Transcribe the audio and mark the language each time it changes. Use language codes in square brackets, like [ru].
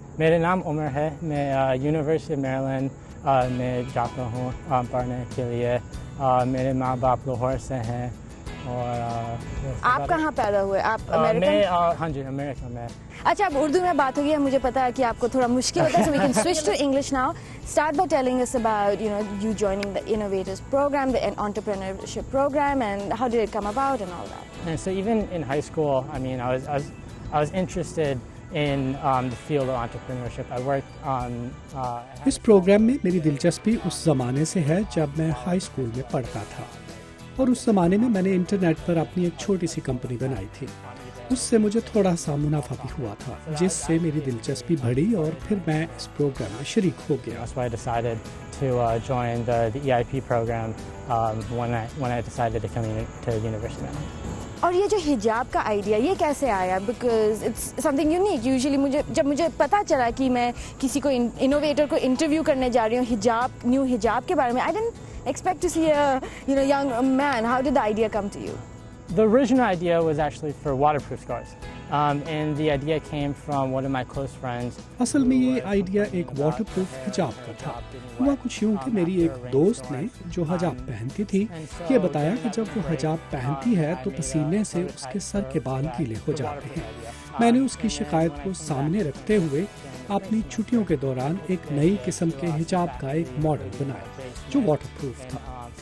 [ur] میرا نام عمر ہے, میں یونیورسٹی میریلینڈ میں جاتا ہوں پڑھنے کے لیے. میرے ماں باپ لاہور سے ہیں. اور آپ کہاں پیدا ہوئے؟ آپ امریکن؟ میں ہاں جی امریکہ میں. اچھا, اب اردو میں بات ہوگی, مجھے پتا ہے کہ آپ کو تھوڑا مشکل ہوتا ہے, [en] so we can switch to English now. Start by telling us about, you joining the Innovators program, the entrepreneurship program, and how did it come about and all that. And so even in high school, I mean, I was interested in the field of entrepreneurship. I worked on [ur] اس programme میں میری دلچسپی اس زمانے سے ہے جب میں high school میں پڑھتا تھا, اور اس زمانے میں نے انٹرنیٹ پر اپنی ایک چھوٹی سی کمپنی بنائی تھی. اس سے مجھے تھوڑا سا منافع بھی ہوا تھا, جس سے میری دلچسپی بڑھی اور پھر میں اس پروگرام میں شریک ہو گیا. [en] That's why I decided to join the EIP program when I decided to come to university. [ur] اور یہ جو حجاب کا آئیڈیا, یہ کیسے آیا؟ [en] Because it's something unique. [ur] Usually جب مجھے پتا چلا کہ میں کسی کو انوویٹر کو انٹرویو کرنے جا رہی ہوں نیو حجاب کے بارے میں, [en] I didn't expect to see a young man. How did the idea come to you? The original idea was actually for waterproof scarves. And the idea came from one of my close friends. [ur] اصل میں یہ idea ایک water proof حجاب کا تھا. ہوا کچھ یوں کہ میری ایک دوست نے جو حجاب پہنتی تھی, یہ بتایا کہ جب وہ حجاب پہنتی ہے تو پسینے سے اس کے سر کے بال گیلے ہو جاتے ہیں. میں نے اس کی شکایت کو سامنے رکھتے ہوئے اپنی چھٹیوں کے دوران ایک نئی قسم کے حجاب کا ایک ماڈل بنایا جو واٹر پروف تھا.